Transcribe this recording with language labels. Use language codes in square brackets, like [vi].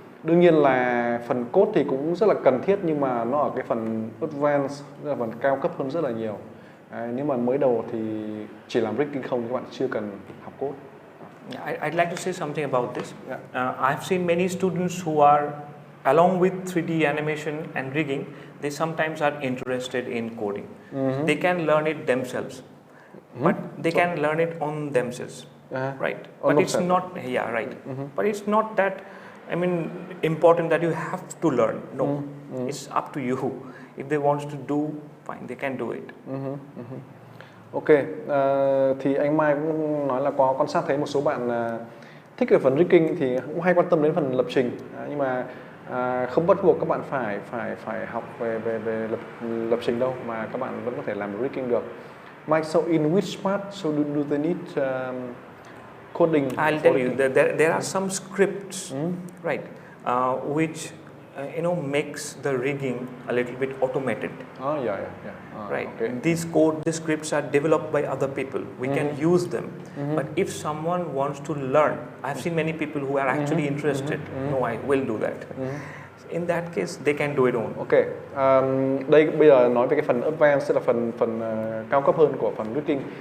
[vi] Đương nhiên là phần code thì cũng rất là cần thiết, nhưng mà nó ở cái phần advanced, tức là phần cao cấp hơn rất là nhiều. Nếu mà mới đầu thì chỉ làm rigging không, các bạn chưa cần học code. [en] I'd like to say something about this. I've seen many students who are, along with 3D animation and rigging, they sometimes are interested in coding. They can learn it themselves, but they can learn it on themselves, right? But it's not, right. But it's not that, I mean, important that you have to learn. No, it's up to you. If they want to do, fine, they can do it. [vi] Ok, thì anh Mai cũng nói là có quan sát thấy một số bạn thích về phần rigging thì cũng hay quan tâm đến phần lập trình, nhưng mà không bắt buộc các bạn phải học về lập trình đâu, mà các bạn vẫn có thể làm rigging được. [en] Mike, so in which part so do they need coding? I'll tell you, there are some scripts, right, which makes the rigging a little bit automated. Oh, yeah. Right. Okay. These scripts are developed by other people. We can use them. But if someone wants to learn, I've seen many people who are actually interested. No, I will do that. in that case they can do it on. [vi] Ok, đây bây giờ nói về cái phần advanced, tức là phần cao cấp hơn của phần rigging.